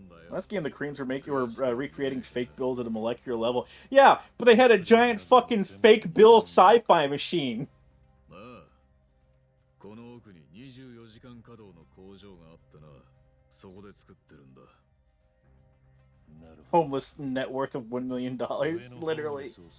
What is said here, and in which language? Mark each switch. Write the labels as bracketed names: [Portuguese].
[English] Last game, the Koreans were recreating fake bills at a molecular level. Yeah, but they had a giant fucking fake bill sci-fi machine. [Japanese] この奥に24時間稼働の工場があってな、そこで作ってるんだ。 [English] Homeless net worth of $1 million, literally.